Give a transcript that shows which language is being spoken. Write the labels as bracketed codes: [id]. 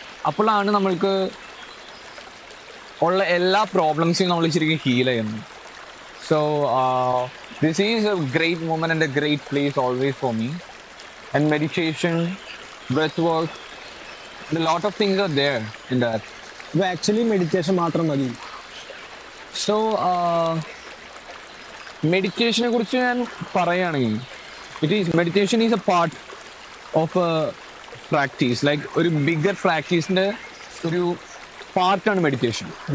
[ml] അപ്പോഴാണ് നമ്മൾക്ക് ഉള്ള എല്ലാ പ്രോബ്ലംസും നമ്മൾ ശരിക്കും ഹീൽ ചെയ്യുന്നു. [en] So this is a great moment and a great place always for me. And meditation, breath work, a lot of things are there in that. [ml] ഇത് actually meditation മാത്രം മതി. സോ മെഡിറ്റേഷനെ കുറിച്ച് ഞാൻ പറയുകയാണെങ്കിൽ [en] meditation is a part of a practice, [ml] like ഒരു bigger പ്രാക്ടീസിൻ്റെ ഒരു പാർട്ടാണ് meditation.